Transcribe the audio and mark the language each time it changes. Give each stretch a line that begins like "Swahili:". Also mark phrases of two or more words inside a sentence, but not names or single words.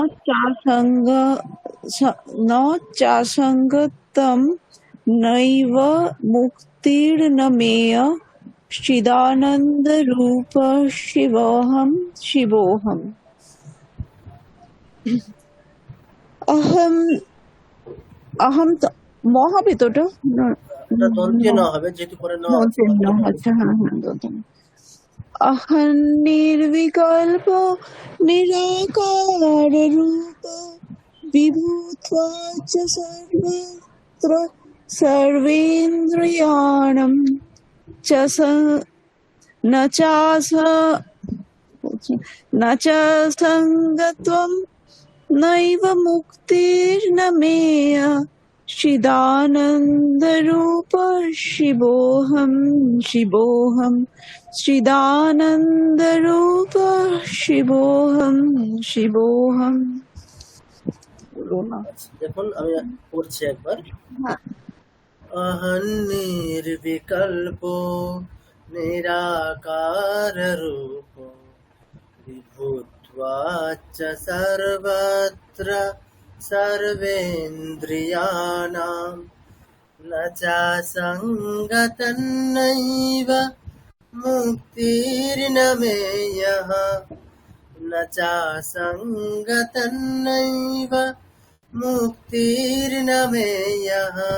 Sanskrit: চাসঙ্গতম নৈব মুক্তির্ন মেয় চিদানন্দ রূপ শিবোহম শিবোহম। अहम तो মহাবি তো ওটা
Bangla: এটা দন্তীয় ন হবে, যেহেতু পরে ন আছে। আচ্ছা হ্যাঁ হ্যাঁ
Sanskrit: अहं निर्विकल्प निराकार रूप विभूत्वा च सर्वत्र सर्वेन्द्रियाणं च न च संगत्वं नैव मुक्तिर्न मेय चिदानन्दरूप शिवोऽहं शिवोऽहं चिदानन्दरूप शिवोऽहं शिवोऽहं।
Bangla: আচ্ছা, দেখুন আমি পড়ছি একবার।
Sanskrit: अहं निर्विकल्पो निराकार रूपो विभूत्वा च सर्वत्र सर्वेन्द्रियाणां न चासङ्गतन्नैव मुक्तिर्न मेयः न चासङ्गतन्नैव मुक्तिर्न मेयः